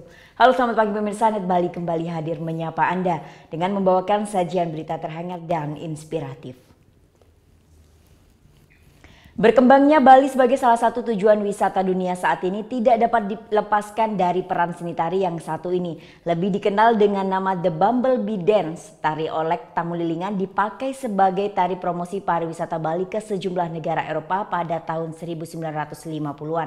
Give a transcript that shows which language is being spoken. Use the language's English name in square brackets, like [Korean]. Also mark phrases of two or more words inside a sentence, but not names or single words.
[Indonesian] Halo, selamat pagi pemirsa, Net Bali kembali hadir menyapa Anda dengan membawakan sajian berita terhangat dan inspiratif. Berkembangnya Bali sebagai salah satu tujuan wisata dunia saat ini tidak dapat dilepaskan dari peran seni tari yang satu ini. Lebih dikenal dengan nama The Bumblebee Dance, tari olek tamu lilingan dipakai sebagai tari promosi pariwisata Bali ke sejumlah negara Eropa pada tahun 1950-an.